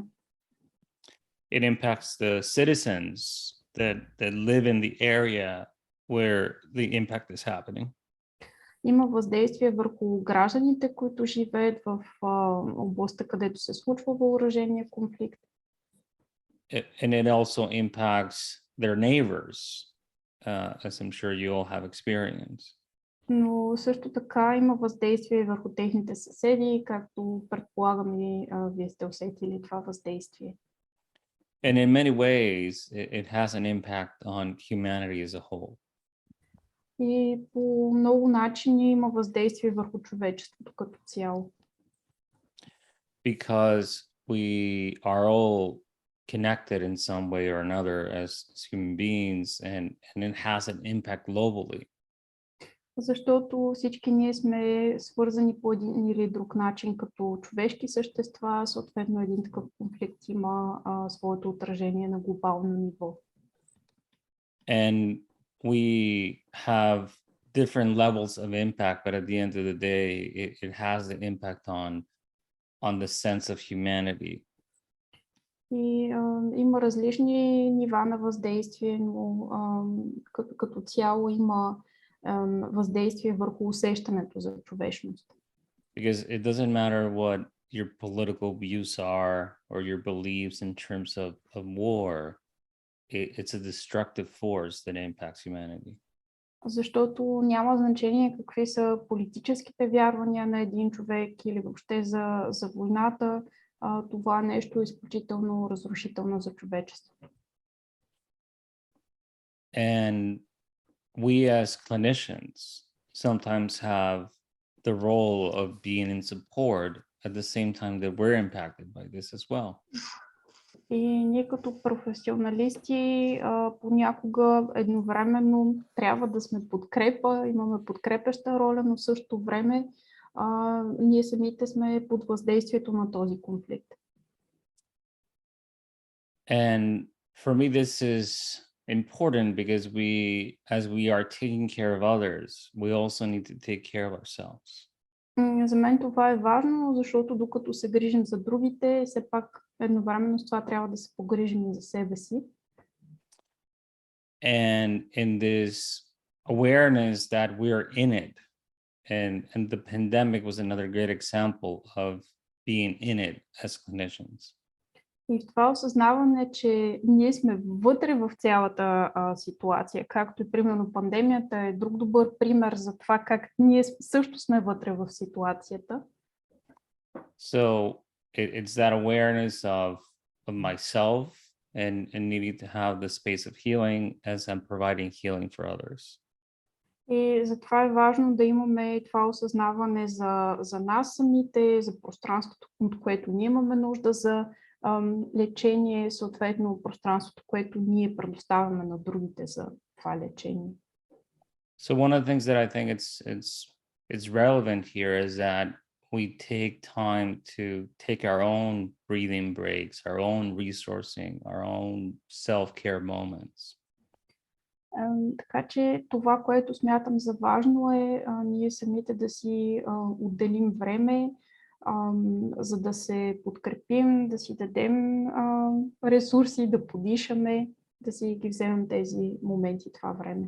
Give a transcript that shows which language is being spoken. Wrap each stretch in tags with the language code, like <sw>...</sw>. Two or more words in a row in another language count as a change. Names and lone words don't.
<en>It impacts the citizens that live in the area where the impact is happening.</en> <bg>Има въздействие върху гражданите, които живеят в областта, където се случва въоръжения конфликт.</bg> <en>And it also impacts their neighbors, as I'm sure you all have experienced.</en> <bg>Но също така има въздействие върху техните съседи, както предполагам и вие сте усетили това въздействие.</bg> <en>And in many ways, it has an impact on humanity as a whole.</en> <bg>И по много начини има въздействие върху човечеството като цяло.</bg> <en>Because we are all connected in some way or another as human beings, and it has an impact globally.</en> <bg>Защото всички ние сме свързани по един или друг начин като човешки същества, съответно един такъв конфликт има своето отражение на глобално ниво.</bg> <en>And we have different levels of impact, but at the end of the day, it has an impact on the sense of humanity.</en> <bg>И има различни нива на въздействие, но като цяло има въздействие върху усещането за човечност.</bg> <en>Because it doesn't matter what your political views are or your beliefs in terms of war, it's a destructive force that impacts humanity.</en> <bg>Защото няма значение какви са политическите вярвания на един човек или въобще за войната. Това нещо е изключително разрушително за човечеството.</bg> <en>And we as clinicians sometimes have the role of being in support at the same time that we're impacted by this as well.</en> <bg>И ние като професионалисти понякога едновременно трябва да сме подкрепа, имаме подкрепяща роля, но в същото време ние самите сме под въздействието на този конфликт.</bg> <en>And for me, this is important because as we are taking care of others, we also need to take care of ourselves.</en> <bg>За мен това е важно, защото докато се грижим за другите, все пак едновременно с това трябва да се погрижим и за себе си.</bg> <en>And in this awareness that we're in it, and the pandemic was another great example of being in it as clinicians.</en> <bg>И в това осъзнаване, че ние сме вътре в цялата ситуация, както и примерно пандемията е друг добър пример за това как ние също сме вътре в ситуацията.</bg> <en>So it's that awareness of myself and needing to have the space of healing as I'm providing healing for others.</en> <bg>И затова е важно да имаме това осъзнаване за нас самите, за пространството, от което ние имаме нужда, за лечение, съответно пространството, което ние предоставяме на другите за това лечение.</bg> <en>So one of the things that I think it's relevant here is that we take time to take our own breathing breaks, our own resourcing, our own self-care moments.</en> <bg>Така че това, което смятам за важно е ние самите да си отделим време, за да се подкрепим, да си дадем ресурси, да подишаме, да си ги вземем тези моменти, това време.</bg>